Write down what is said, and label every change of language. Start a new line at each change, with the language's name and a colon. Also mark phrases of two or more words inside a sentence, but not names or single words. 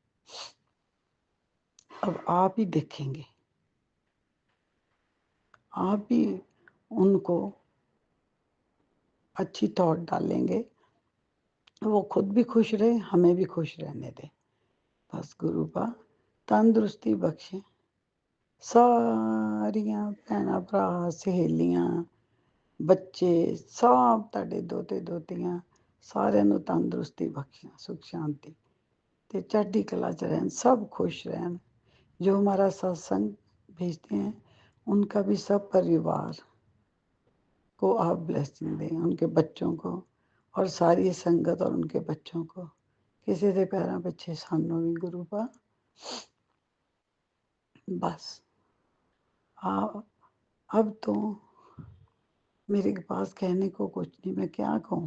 Hindi: अब आप ही देखेंगे, आप ही उनको अच्छी थॉट डालेंगे, वो खुद भी खुश रहे, हमें भी खुश रहने दे।
Punjabi: ਬਸ ਗੁਰੁਪਾ ਤੰਦਰੁਸਤੀ ਬਖ਼ਸ਼ੇ ਸਾਰੀਆਂ ਭੈਣਾਂ ਭਰਾ ਸਹੇਲੀਆਂ ਬੱਚੇ ਸਭ ਤੁਹਾਡੇ ਦੋਤੇ ਦੋਤੀਆਂ ਸਾਰਿਆਂ ਨੂੰ ਤੰਦਰੁਸਤੀ ਬਖਸ਼ੇ, ਸੁਖ ਸ਼ਾਂਤੀ ਤੇ ਚੜ੍ਹਦੀ ਕਲਾ ਚ ਰਹਿਣ, ਸਭ ਖੁਸ਼ ਰਹਿਣ।
Hindi: जो हमारा सत्संग भेजते हैं उनका भी सब परिवार को आप ब्लेसिंग दें, उनके बच्चों को और सारी संगत और उनके बच्चों को। किसी के पैरों
Punjabi: ਪਿੱਛੇ ਸਾਨੂੰ
Hindi: भी गुरुपा बस अब तो मेरे पास कहने को कुछ नहीं, मैं क्या कहूँ।